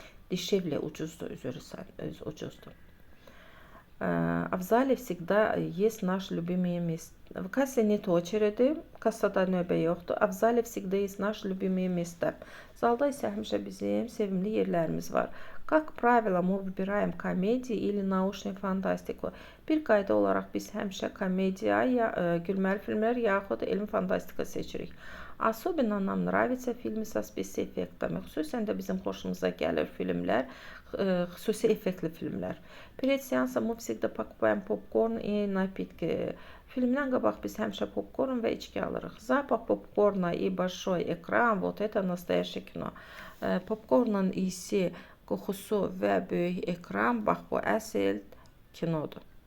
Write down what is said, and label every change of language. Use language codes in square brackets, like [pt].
[az] Дешевле, ucuzdur, ucuzdur. [ru] В зале всегда есть наш любимое место. В кассе нет очереди, [az] kassada növbə yoxdur. [ru] В зале всегда есть наш любимое место. [az] Zalda isə həmişə bizim sevimli yerlərimiz var. [ru] Как правило, мы выбираем комедии или научную фантастику. [az] Bir qayda olaraq biz həmişə komediya, gülməli filmlər yaxud elm fantastika seçirik. [ru] Особенно нам нравятся фильмы со спецэффектами. [az] Xüsusən də bizim xoşumuza gəlir filmlər, xüsusi effektli filmlər. [ru] Перед сеансом мы всегда покупаем попкорн и напитки. [az] Filmdən qabaq biz həmişə popcorn və içki alırıq. [ru] Запах popcorna и большой экран, вот это настоящее кино. [az] Popcornun isi, qoxusu və böyük ekran, bax bu əsl kinodur.